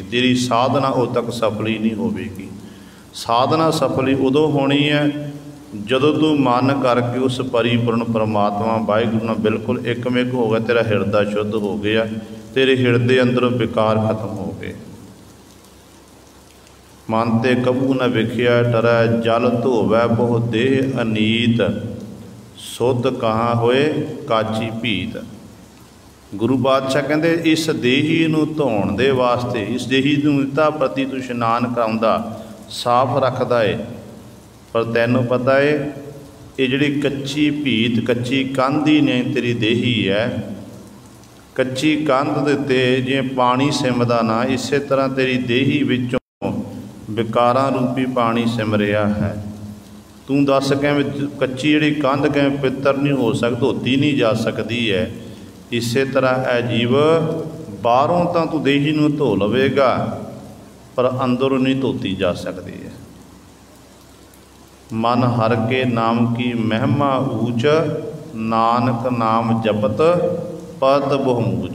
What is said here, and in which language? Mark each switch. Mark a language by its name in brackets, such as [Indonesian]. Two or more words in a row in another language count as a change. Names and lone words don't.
[Punjabi] ਤੇਰੀ ਸਾਧਨਾ ਉਦੋਂ ਤੱਕ ਸਫਲ ਹੀ ਨਹੀਂ ਹੋਵੇਗੀ। ਸਾਧਨਾ ਸਫਲ ਉਦੋਂ ਹੋਣੀ ਹੈ ਜਦੋਂ ਤੂੰ ਮਨ ਕਰਕੇ ਉਸ ਪਰਿਪੂਰਣ ਪਰਮਾਤਮਾ ਵਾਹਿਗੁਰੂ ਨਾਲ ਬਿਲਕੁਲ ਇਕਮਿਕ ਹੋ ਗਿਆ, ਤੇਰਾ ਹਿਰਦਾ ਸ਼ੁੱਧ ਹੋ ਗਿਆ, ਤੇਰੇ ਹਿਰਦੇ ਅੰਦਰੋਂ ਵਿਕਾਰ ਖਤਮ ਹੋ ਗਏ। ਮਨ ਤੇ ਕਬੂ ਨ ਵਿਖਿਆ ਡਰੈ, ਜਲ ਧੋਵੈ ਬਹੁ ਦੇਹ ਅਨੀਤ, ਸੁਧ ਕਹਾਂ ਹੋਏ ਕਾਚੀ ਭੀਤ। ਗੁਰੂ ਬਾਦਸ਼ਾਹ ਕਹਿੰਦੇ ਇਸ ਦੇਹੀ ਨੂੰ ਧੋਣ ਦੇ ਵਾਸਤੇ, ਇਸ ਦੇਹੀ ਨੂੰ ਨਿਤਾ ਪ੍ਰਤੀ ਤੂੰ ਇਸ਼ਨਾਨ ਕਰਾਉਂਦਾ, ਸਾਫ਼ ਰੱਖਦਾ ਹੈ, ਪਰ ਤੈਨੂੰ ਪਤਾ ਹੈ ਇਹ ਜਿਹੜੀ ਕੱਚੀ ਭੀਤ, ਕੱਚੀ ਕੰਧ ਹੀ ਨੇ ਤੇਰੀ ਦੇਹੀ ਹੈ। ਕੱਚੀ ਕੰਧ ਦੇ ਉੱਤੇ ਜਿਵੇਂ ਪਾਣੀ ਸਿੰਮਦਾ ਨਾ, ਇਸ ਤਰ੍ਹਾਂ ਤੇਰੀ ਦੇਹੀ ਵਿਚੋਂ ਵਿਕਾਰਾਂ ਰੂਪੀ ਪਾਣੀ ਸਿੰਮ ਰਿਹਾ ਹੈ। ਤੂੰ ਦੱਸ ਕਿਵੇਂ ਕੱਚੀ ਜਿਹੜੀ ਕੰਧ ਕਿਵੇਂ ਪਵਿੱਤਰ ਨਹੀਂ ਹੋ ਸਕਦੀ, ਧੋਤੀ ਨਹੀਂ ਜਾ ਸਕਦੀ ਹੈ। ਇਸ ਤਰ੍ਹਾਂ ਹੈ ਜੀਵ ਬਾਹਰੋਂ ਤਾਂ ਤੂੰ ਦੇਹੀ ਨੂੰ ਧੋ ਲਵੇਗਾ, ਪਰ ਅੰਦਰੋਂ ਨਹੀਂ ਧੋਤੀ ਜਾ ਸਕਦੀ ਹੈ। ਮਨ ਹਰ ਕੇ ਨਾਮ ਕੀ ਮਹਿਮਾ ਊਚ, ਨਾਨਕ ਨਾਮ ਜਪਤ ਪਤ ਬਹੁਮੂਚ।